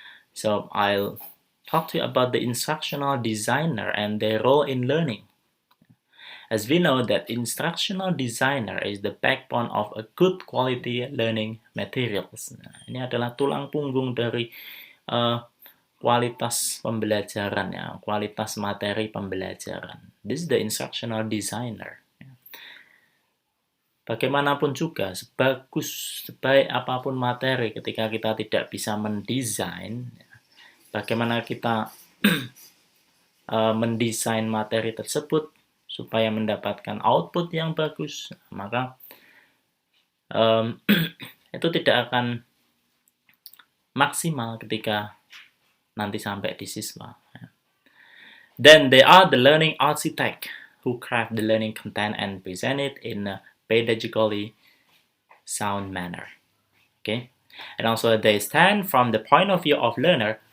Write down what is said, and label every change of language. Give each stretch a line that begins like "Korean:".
English: So I'll talk to you about the instructional designer and their role in learning. As we know that instructional designer is the backbone of a good quality learning materials.
Indonesian: Nah, ini adalah tulang punggung dari kualitas pembelajaran, ya, kualitas materi pembelajaran.
English: This is the instructional designer.
Indonesian: Bagaimanapun juga, sebaik apapun materi, ketika kita tidak bisa mendesain, bagaimana kita mendesain materi tersebut supaya mendapatkan output yang bagus, maka itu tidak akan maksimal ketika nanti sampai di siswa.
English: Then they are the learning architect who craft the learning content and present it in a pedagogically sound manner. Okay, and also they stand from the point of view of learner